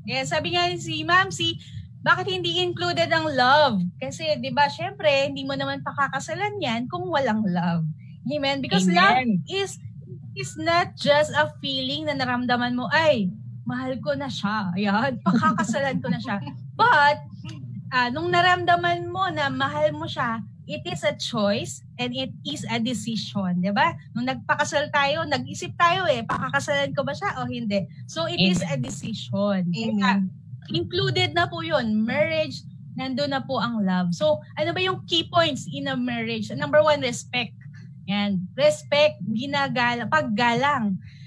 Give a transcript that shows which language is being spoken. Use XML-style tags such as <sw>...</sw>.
<tl>Yan, sabi nga si Ma'am, bakit hindi included ang love? Kasi 'di ba, syempre, hindi mo naman pakakasalan yan kung walang love. Amen.</tl> <en>Because love is not just a feeling</en> <tl>na naramdaman mo, ay, mahal ko na siya. Ayan, pakakasalan ko na siya.</tl> <en>But,</en> <tl>nung naramdaman mo na mahal mo siya,</tl> <en>it is a choice and it is a decision.</en> <tl>Diba? Nung nagpakasal tayo, nag-isip tayo pakakasalan ko ba siya o hindi?</tl> <en>So, it is a decision.</en> <tl>Amen. Included na po yun. Marriage, nandun na po ang love.</tl> <en>So,</en> <tl>ano ba yung</tl> <en>key points in a marriage? Number 1, respect. Yan.</en> <tl>Respect, paggalang.</tl>